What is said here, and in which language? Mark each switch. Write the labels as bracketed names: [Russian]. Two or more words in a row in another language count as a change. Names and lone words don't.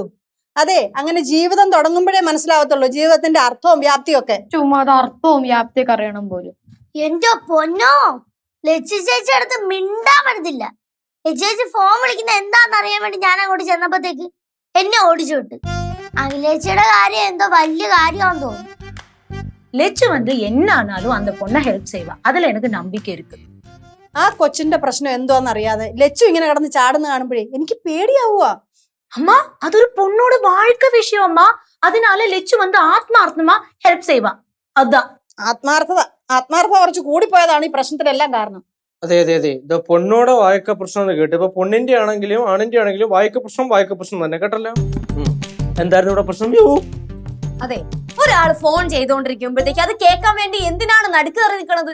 [Malayalam] അതെ, അങ്ങനെ ജീവിതം തുടങ്ങുമ്പോഴേ മനസ്സിലാവത്തുള്ളൂ ജീവിതത്തിന്റെ അർത്ഥവും വ്യാപ്തിയും ഒക്കെ. ചുമ്മാ അത് അർത്ഥവും വ്യാപ്തിയൊക്കെ അറിയണം പോലും. എന്റെ പൊന്നോ, ലച്ചു ചേച്ചി അടുത്ത് മിണ്ടാൻ പറ്റത്തില്ല. ചേച്ചി ഫോൺ വിളിക്കുന്ന എന്താന്ന് അറിയാൻ വേണ്ടി ഞാൻ അങ്ങോട്ട് ചെന്നപ്പോഴത്തേക്ക് എന്നെ ഓടിച്ചു വിട്ട്. അഖിലേച്ചിയുടെ കാര്യം എന്തോ വലിയ കാര്യമാണെന്ന് തോന്നുന്നു. [Tamil] லெச்சு வந்து என்ன ஆனாலும் அந்த பொண்ணை ஹெல்ப் செய்வா, அதுல எனக்கு நம்பிக்கை இருக்கு. [Malayalam] ആ കൊച്ചിന്റെ പ്രശ്നം എന്തോന്നറിയാതെ ലച്ചു ഇങ്ങനെ കിടന്ന് ചാടുന്ന കാണുമ്പോഴേ എനിക്ക് പേടിയാവുക. [Tamil] அம்மா அது ஒரு பொண்ணோட வாழ்க்கை விஷயம் அம்மா. அதனால லெச்சு வந்து ஆத்மார்த்தமா ஹெல்ப் செய்வா. அதான் [Malayalam] ആത്മാർത്ഥത കുറച്ച് കൂടിപ്പോയതാണ് ഈ പ്രശ്നത്തിനെല്ലാം കാരണം. അതെ അതെ അതെ, ഇത് [Tamil] பொண்ணோட வாழ்க்கை [Malayalam] പ്രശ്നം എന്ന് കേട്ടു. ഇപ്പൊ പൊണ്ണിന്റെ ആണെങ്കിലും ആണിന്റെ ആണെങ്കിലും വായക്ക പ്രശ്നം തന്നെ കേട്ടല്ലോ. എന്തായിരുന്നു ഇവിടെ പ്രശ്നം? അതെ, ഒരാൾ ഫോൺ ചെയ്തോണ്ടിരിക്കുമ്പോഴത്തേക്ക് അത് കേൾക്കാൻ വേണ്ടി എന്തിനാണ് നടുക്ക് കയറി നിൽക്കണത്?